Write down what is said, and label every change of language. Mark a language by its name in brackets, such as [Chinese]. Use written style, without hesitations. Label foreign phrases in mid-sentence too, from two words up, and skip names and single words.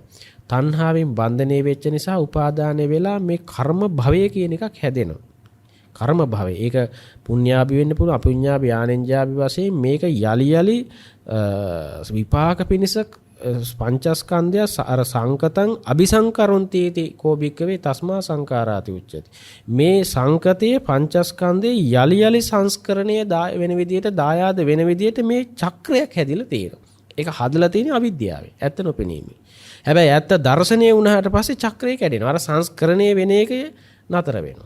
[Sinhala] තණ්හාවෙන් බන්ධනය වෙච්ච නිසා උපාදානය වෙලා මේ කර්ම භවය කියන එකක් හැදෙනවා. කර්ම භවය. ඒක පුඤ්ඤාභි වෙන්න පුළුවන්, [Pali] අපුඤ්ඤාභි ආනෙන්ජාභි [Sinhala] වශයෙන් මේක යලි විපාක පිණිස පංචස්කන්ධය අර [Pali] සංකතං අபிසංකරොන්ති इति කෝබික්කවේ තස්මා සංකාරාති උච්චති. [Sinhala] මේ සංකතයේ පංචස්කන්ධයේ යලි සංස්කරණය වෙන විදියට දායාද වෙන විදියට මේ චක්‍රයක් හැදිලා තියෙනවා. ඒක හදලා තියෙන්නේ අවිද්‍යාවෙන්. ඇත්ත නොපෙනීමෙන්. හැබැයි ඇත්ත දර්ශනීය වුණාට පස්සේ චක්‍රය කැඩෙනවා. අර සංස්කරණය වෙන එක නතර වෙනවා.